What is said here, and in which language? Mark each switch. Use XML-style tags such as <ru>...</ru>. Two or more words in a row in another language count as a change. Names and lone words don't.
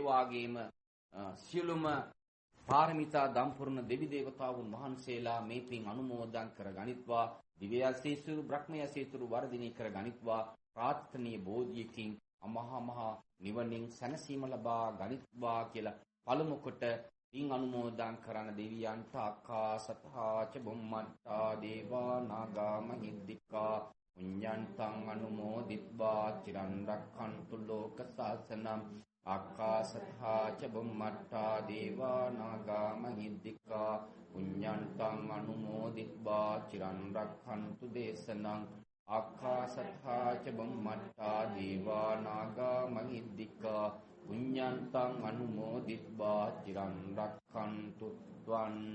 <si>වාගේම සියලුම පාරමිතා දම්පුරණ දෙවි දේවතාවුන් වහන්සේලා මේ පින් අනුමෝදන් කර ගනිත්වා දිව්‍යයසීසුරු බ්‍රහ්මයසීසුරු වර්ධිනී කර ගනිත්වා ප්‍රාර්ථනීය බෝධියකින් අමහා මහා නිවනින් සැනසීම ලබා ගනිත්වා කියලා පළමු කොට පින් අනුමෝදන් කරන දෙවියන්ට</si> <pi>ආකාසත්තා ච බුම්මත්තා දේවා නාග මහිද්దికා පුඤ්ඤන්තං අනුමෝදිත්වා චිරන් රක්ඛන්තු ලෝක සාසනං ආකාසත්තා ච බුම්මත්තා දේවා නාග මහිද්దికා පුඤ්ඤන්තං අනුමෝදිත්වා චිරන් රක්ඛන්තු දේශනං ආකාසත්තා ච බුම්මත්තා දේවා නාග මහිද්దికා පුඤ්ඤන්තං අනුමෝදිත්වා චිරන් රක්ඛන්තු ත්වං</pi>